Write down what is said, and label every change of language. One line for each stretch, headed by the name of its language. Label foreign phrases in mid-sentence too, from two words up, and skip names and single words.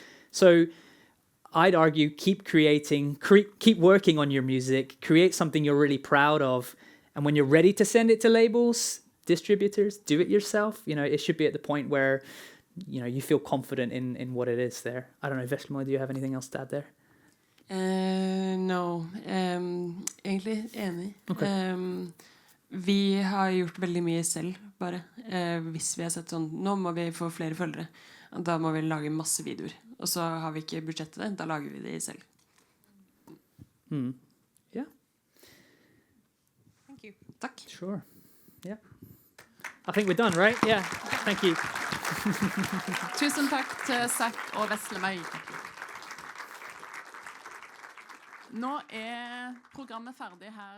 English: So I'd argue keep creating, keep working on your music, create something you're really proud of, and when you're ready to send it to labels, distributors, do it yourself. It should be at the point where you feel confident in what it is there. I don't know, Veslemøy, do you have anything else to add there? No,
Norwegian: egentlig enig. Okay. Vi har gjort veldig mye selv, bare. Hvis vi har sett sånn, nå må vi få flere følgere, da må vi lage masse videoer. Og så har vi ikke budsjettet, da lager vi det selv.
English: Yeah. Thank you. Takk. Sure. Yeah. I think we're done, right? Yeah. Thank you.
Norwegian: Tusen takk til Zak og Veslemøy. Nå programmet ferdig her.